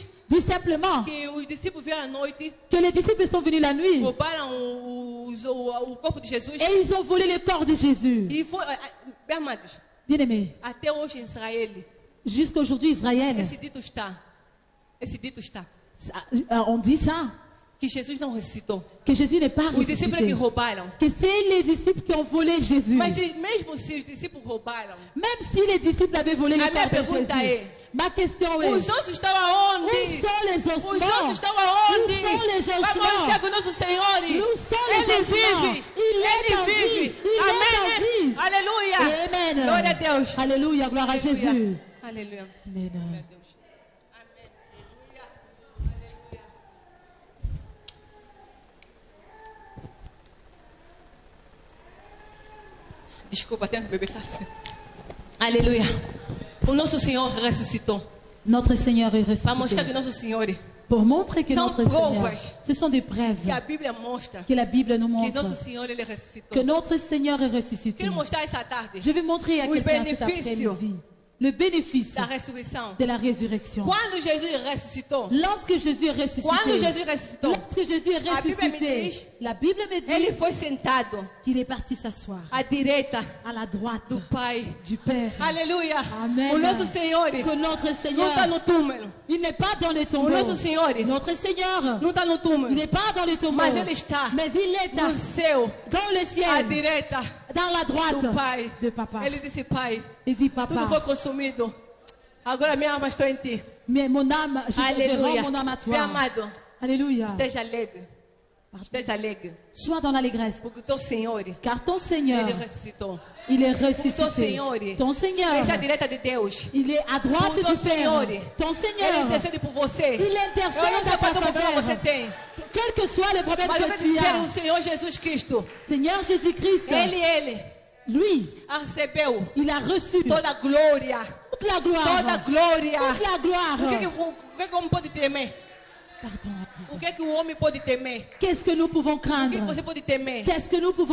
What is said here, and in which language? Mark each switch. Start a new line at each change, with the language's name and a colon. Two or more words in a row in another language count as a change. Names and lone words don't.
French: Dis simplement
Portuguese: que os discípulos vieram à noite,
French: que les disciples sont venus la nuit
Portuguese: roubaram o corpo de Jesus.
French: et ils ont volé le corps de Jésus.
Portuguese: E foi, bem amados,
French: Bien-aimés,
Portuguese: até hoje em Israel,
French: jusqu'à aujourd'hui, Israël,
Portuguese: esse dito está,
French: on dit ça,
Portuguese: que Jesus não ressuscitou.
French: que Jésus n'est pas
Portuguese: Os discípulos que
French: ressuscité.
Portuguese: roubaram.
French: Que c'est les disciples qui ont volé Jésus.
Portuguese: Mas mesmo se os discípulos roubaram,
French: Même si les disciples avaient volé le
Portuguese: A minha
French: corps de
Portuguese: pergunta
French: Jésus.
Portuguese: é,
French: Ma question est,
Portuguese: os ossos estão aonde?
French: où sont les
Portuguese: Os
French: ossements?
Portuguese: ossos estão aonde?
French: Où sont les
Portuguese: Vamos
French: ossements?
Portuguese: estar com o nosso Senhor.
French: Nous sommes les
Portuguese: Ele
French: ossements.
Portuguese: vive.
French: Il est en
Portuguese: Ele
French: vie.
Portuguese: vive.
French: Il est en
Portuguese: Amém.
French: vie.
Portuguese: Aleluia.
French: Amen.
Portuguese: Glória a Deus.
French: Alléluia, gloire à
Portuguese: Aleluia.
French: Jésus.
Portuguese: Aleluia.
French: Amen.
Portuguese: Glória a Deus. Amém. Aleluia. Aleluia. Desculpa, tenho que beber café. Aleluia. O nosso Senhor ressuscitou.
French: Notre Seigneur est
Portuguese: Para mostrar
French: ressuscité.
Portuguese: que nosso Senhor,
French: Pour montrer que
Portuguese: São
French: notre Seigneur,
Portuguese: provas.
French: ce sont des
Portuguese: que
French: preuves
Portuguese: a Bíblia mostra
French: que la Bible nous
Portuguese: que
French: montre
Portuguese: nosso Senhor ele ressuscitou.
French: que notre Seigneur est ressuscité.
Portuguese: Quero mostrar essa tarde
French: Je vais montrer à
Portuguese: os
French: quelqu'un cet
Portuguese: benefícios
French: après-midi le bénéfice
Portuguese: da ressurreição.
French: de la résurrection.
Portuguese: Quando Jesus ressuscitou,
French: Lorsque Jésus est ressuscité,
Portuguese: quando Jesus ressuscitou,
French: lorsque Jésus est
Portuguese: A Bíblia me
French: ressuscité,
Portuguese: diz,
French: la Bible me dit
Portuguese: ele foi sentado
French: qu'il est parti s'asseoir
Portuguese: à direita
French: à la droite
Portuguese: do Pai.
French: du Père.
Portuguese: Aleluia.
French: Amen.
Portuguese: O nosso Senhor
French: Que notre
Portuguese: não
French: Seigneur,
Portuguese: está no túmulo.
French: il n'est pas dans les
Portuguese: O
French: tombeaux.
Portuguese: nosso Senhor
French: Notre Seigneur,
Portuguese: não está no
French: il
Portuguese: túmulo.
French: n'est pas dans les tombeaux.
Portuguese: Mas ele está
French: Mais il est
Portuguese: no céu,
French: dans le
Portuguese: à
French: ciel,
Portuguese: direita
French: dans la
Portuguese: do
French: droite
Portuguese: Pai.
French: de Papa.
Portuguese: Ele disse: Pai,
French: Il dit,
Portuguese: tudo
French: Papa,
Portuguese: foi consumido. Agora minha alma está em ti.
French: mais mon âme, je
Portuguese: Aleluia.
French: rends mon âme à
Portuguese: Meu
French: toi.
Portuguese: amado,
French: Alléluia.
Portuguese: esteja alegre. Esteja alegre.
French: Sois dans l'allégresse.
Portuguese: Porque o teu Senhor,
French: Car ton Seigneur,
Portuguese: ele ressuscitou.
French: il est
Portuguese: O teu
French: ressuscité.
Portuguese: Senhor,
French: Ton Seigneur,
Portuguese: esteja à direita de Deus.
French: il est à droite
Portuguese: O teu
French: du Père.
Portuguese: Senhor,
French: Ton
Portuguese: ele
French: Seigneur,
Portuguese: intercede por você.
French: il
Portuguese: Eu não
French: intercède
Portuguese: sei
French: à
Portuguese: qual é
French: ta
Portuguese: o problema você
French: faveur.
Portuguese: tem.
French: Quel que soit le problème
Portuguese: Mas eu
French: que
Portuguese: quero
French: tu
Portuguese: dizer,
French: as,
Portuguese: o Senhor Jesus Cristo,
French: Seigneur Jésus-Christ,
Portuguese: ele
French: lui,
Portuguese: recebeu
French: il a reçu
Portuguese: toda a glória.
French: toute la gloire.
Portuguese: Toda a glória.
French: Toute la gloire.
Portuguese: O que o homem pode temer?
French: Pardon.
Portuguese: O que o homem pode temer?
French: Qu'est-ce que nous pouvons
Portuguese: O que
French: craindre?
Portuguese: você pode temer?
French: Qu'est-ce que nous pouvons